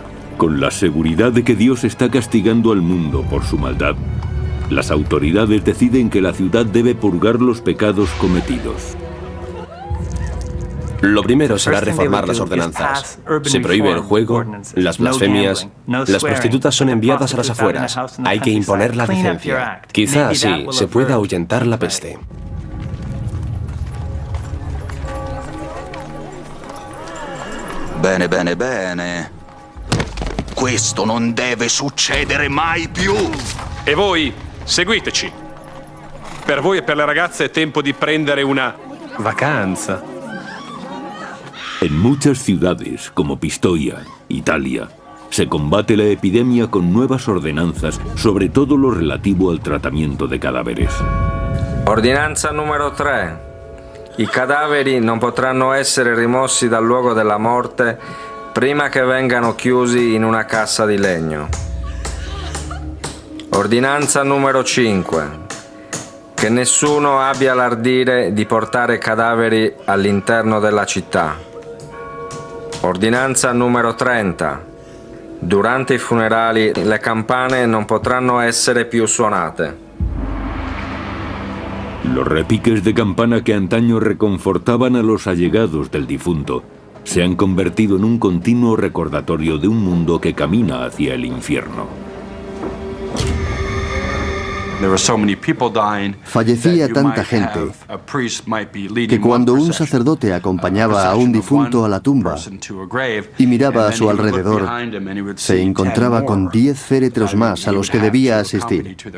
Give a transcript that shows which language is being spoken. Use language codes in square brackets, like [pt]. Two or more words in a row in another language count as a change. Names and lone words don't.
[es] Con la seguridad de que Dios está castigando al mundo por su maldad, las autoridades deciden que la ciudad debe purgar los pecados cometidos. Lo primero será reformar las ordenanzas. Se prohíbe el juego, las blasfemias, las prostitutas son enviadas a las afueras. Hay que imponer la decencia. Quizá así se pueda ahuyentar la peste. [it] Bene, bene, bene. Questo non deve succedere mai più. E voi, seguiteci. Per voi e per le ragazze è tempo di prendere una vacanza. [es] En muchas ciudades, como Pistoia, Italia, se combate la epidemia con nuevas ordenanzas, sobre todo lo relativo al tratamiento de cadáveres. [it] Ordinanza numero 3. I cadaveri non potranno essere rimossi dal luogo della morte prima che vengano chiusi in una cassa di legno. Ordinanza numero 5. Che nessuno abbia l'ardire di portare cadaveri all'interno della città. Ordinanza numero 30. Durante i funerali le campane non potranno essere più suonate. [es] Los repiques de campana que antaño reconfortaban a los allegados del difunto se han convertido en un continuo recordatorio de un mundo que camina hacia el infierno. Fallecía tanta gente que cuando un sacerdote acompañaba a un difunto a la tumba y miraba a su alrededor, se encontraba con 10 féretros más a los que debía asistir.